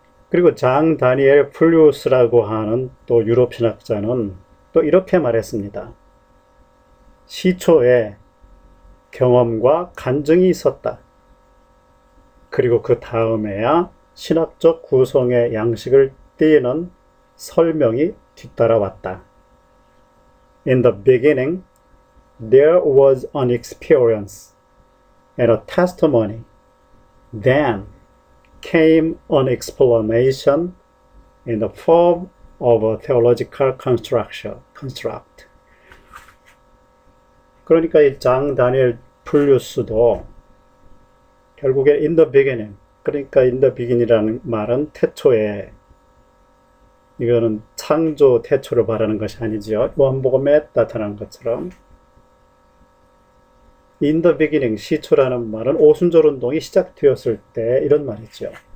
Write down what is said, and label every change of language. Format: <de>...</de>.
<ko>그리고 장 다니엘 플루스라고 하는 또 유럽 신학자는 또 이렇게 말했습니다. 시초에 경험과 간증이 있었다. 그리고 그 다음에야 신학적 구성의 양식을 띠는 설명이 뒤따라왔다.</ko> <en>In the beginning, there was an experience and a testimony. Then came an explanation in the form of a theological construct.</en> <ko>그러니까 이 장 다니엘 플루스도 결국에</ko> <en>in the beginning,</en> <ko>그러니까 in the beginning이라는 말은 태초에, 이거는 창조 태초를 말하는 것이 아니지요. 요한복음에 나타난 것처럼</ko> <en>in the beginning,</en> <ko>시초라는 말은 오순절 운동이 시작되었을 때 이런 말이죠.</ko>